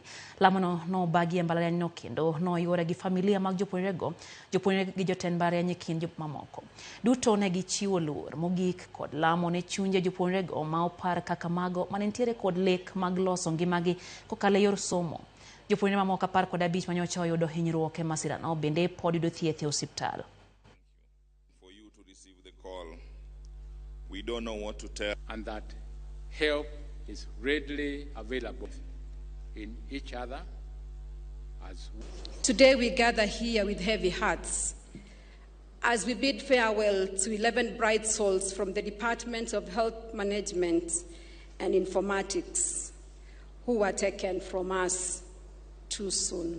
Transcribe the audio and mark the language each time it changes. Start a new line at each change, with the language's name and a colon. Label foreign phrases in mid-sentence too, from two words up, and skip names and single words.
Luo (Kenya and Tanzania): Lamono nobagi e mbalariany no kendo noyuore gi familia mag jopuonjre gi jotend mbalariany e kind mamoko. Duto ne gichiwo luor mogik kod lamo ne chunje jopuonjrego ma opar kaka mago manentiere kod lek mag loso ngimagi kokalo e yor somo. Jopuonjre mamoko 15 manyocha oyudo hinyruok e masira no bende pod yudo thieth e osiptal.
English: We don't know what to tell. And that help is readily available in each other. Today we gather here with heavy hearts as we bid farewell to 11 bright souls from the Department of Health Management and Informatics who were taken from us too soon.